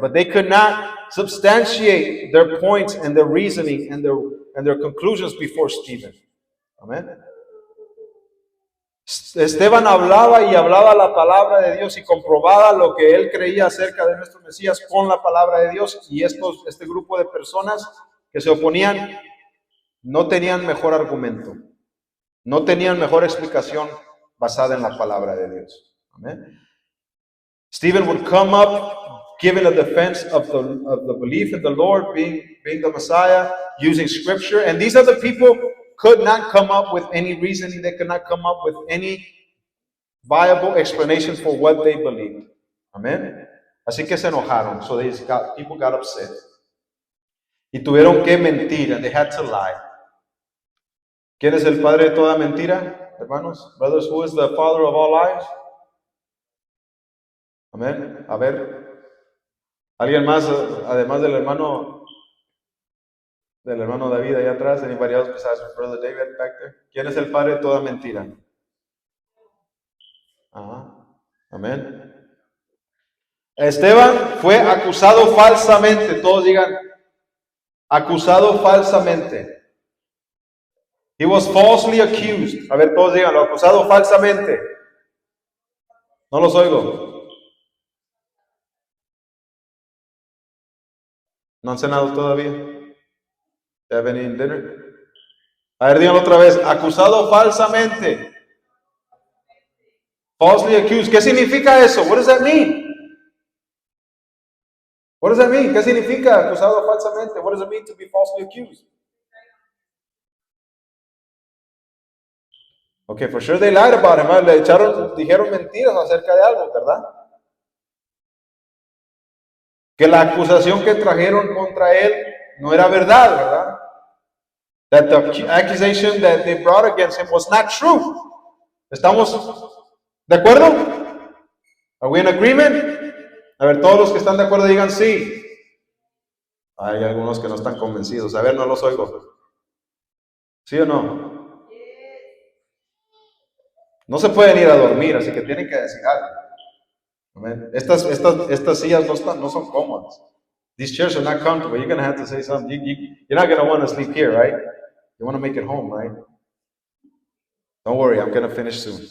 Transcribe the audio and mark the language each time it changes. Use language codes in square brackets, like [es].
[en] But they could not substantiate their points and their reasoning and their conclusions before Stephen. [es] Amén. Esteban hablaba y hablaba la palabra de Dios y comprobaba lo que él creía acerca de nuestro Mesías con la palabra de Dios. Y este grupo de personas que se oponían no tenían mejor argumento, no tenían mejor explicación basada en la palabra de Dios. Amén. [en] Stephen would come up giving a defense of the belief in the Lord, being the Messiah, using scripture. And these are the people could not come up with any reasoning. They could not come up with any viable explanation for what they believed. Amen. [es] Así que se enojaron. [en] So people got upset. [es] Y tuvieron que mentir, [en] and they had to lie. [es] ¿Quién es el padre de toda mentira, hermanos? [en] Brothers, who is the father of all lies? [es] Amén. A ver, ¿alguien más, además del hermano David allá atrás? [en] Anybody else besides Brother David back there? [es] ¿Quién es el padre de toda mentira? Ajá. Amén. Esteban fue acusado falsamente. Todos digan, acusado falsamente. [en] He was falsely accused. [es] A ver, todos díganlo, acusado falsamente. No los oigo. ¿No han cenado todavía? ¿Ya ven en dinner? A ver, díganlo otra vez. Acusado falsamente. [en] Falsely accused. [es] ¿Qué significa eso? [en] What does that mean? What does that mean? [es] ¿Qué significa acusado falsamente? [en] What does it mean to be falsely accused? Okay, for sure they lied about him. [es] Dijeron mentiras acerca de algo, ¿verdad? Que la acusación que trajeron contra él no era verdad, ¿verdad? [en] That the accusation that they brought against him was not true. [es] ¿Estamos de acuerdo? [en] Are we in agreement? [es] A ver, todos los que están de acuerdo digan sí. Hay algunos que no están convencidos. A ver, no los oigo. ¿Sí o no? No se pueden ir a dormir, así que tienen que decir algo. Amen. Estas sillas no son cómodas. [en] These chairs are not comfortable. You're going to have to say something. You're not going to want to sleep here, right? You want to make it home, right? Don't worry, I'm going to finish soon.